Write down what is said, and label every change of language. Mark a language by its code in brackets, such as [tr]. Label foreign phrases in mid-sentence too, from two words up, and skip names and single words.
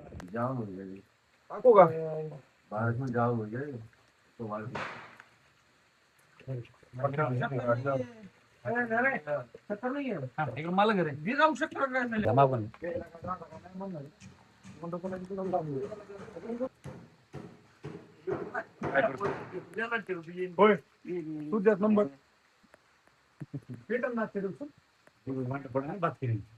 [hi] जाम हो गई। [mr] टाकू का? [hi] बारिश में जाम हो गए तो [mr] मला घरी मी जाऊ शकतो जमा पण होय तुझ्याच नंबर भेटल ना ते बात केली